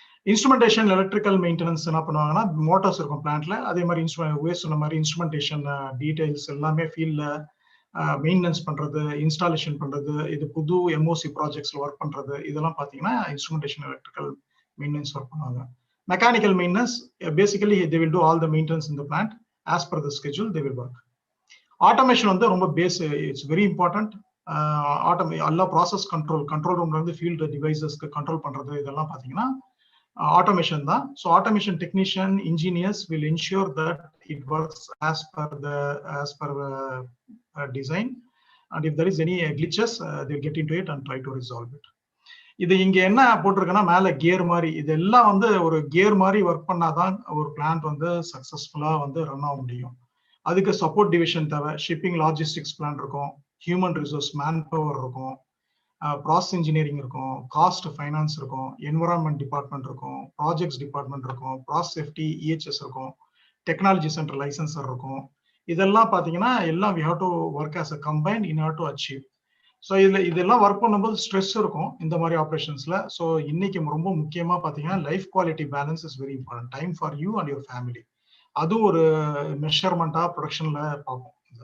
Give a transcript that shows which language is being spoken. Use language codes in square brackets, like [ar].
[ta] Instrumentation electrical maintenance என்ன பண்ணுவாங்கன்னா Motors இருக்கும் பிளான்ட்ல, அதே மாதிரி சொன்ன மாதிரி இன்ஸ்ட்ருமெண்டேஷன் டீடைல்ஸ் எல்லாமே ஃபீல்ட்ல மெயின்டெனன்ஸ் பண்றது, இன்ஸ்டாலேஷன் பண்றது, இது புது எம்ஓசி ப்ராஜெக்ட்ஸ்ல ஒர்க் பண்றது, இதெல்லாம் பாத்தீங்கன்னா இன்ஸ்ட்ருமெண்டேஷன் எலக்ட்ரிக்கல் மெயின்டெனன்ஸ் ஒர்க் பண்ணுவாங்க. [en] Mechanical maintenance, basically they will do all the maintenance in the plant as per the schedule they will work. [ta] Automation வந்து ரொம்ப [en] It's very important. [ta] எல்லா ப்ராசஸ் கண்ட்ரோல் ரூம்ல இருந்து field டிவைசஸ்க்கு control பண்றது, இதெல்லாம் பாத்தீங்கன்னா automation தான். [en] So automation technician engineers will ensure that it works as per design, and if there is any glitches they'll get into it and try to resolve it. [ta] இது இங்க என்ன போட்டிருக்குன்னா மேல கியர் மாதிரி, இதெல்லாம் வந்து ஒரு கியர் மாதிரி ஒர்க் பண்ணாதான் ஒரு பிளான்ட் வந்து சக்சஸ்ஃபுல்லா வந்து ரன் ஆக முடியும். அதுக்கு சப்போர்ட் டிவிஷன் தேவை. ஷிப்பிங் லாஜிஸ்டிக்ஸ் பிளான் இருக்கும், ஹியூமன் ரிசோர்ஸ் மேன் பவர் இருக்கும், ப்ராசஸ் இன்ஜினியரிங் இருக்கும், காஸ்ட் ஃபைனான்ஸ் இருக்கும், என்விரான்மெண்ட் டிபார்ட்மெண்ட் இருக்கும், ப்ராஜெக்ட்ஸ் டிபார்ட்மெண்ட் இருக்கும், ப்ராசஸ் சேஃப்டி இஹெச்எஸ் இருக்கும், டெக்னாலஜி சென்டர் லைசன்சர் இருக்கும். இதெல்லாம் பாத்தீங்கன்னா எல்லாம் [en] we have to work as a combined in order to achieve. [ta] So இதெல்லாம் ஒர்க் பண்ணும்போது ஸ்ட்ரெஸ் இருக்கும் இந்த மாதிரி ஆப்ரேஷன்ஸ்ல. ஸோ இன்னைக்கு ரொம்ப முக்கியமா பாத்தீங்கன்னா [en] Life quality balance is very important. Time for you and your family, [ta] அது ஒரு மெஷர்மெண்டா ப்ரொடக்ஷன்ல பார்ப்போம்.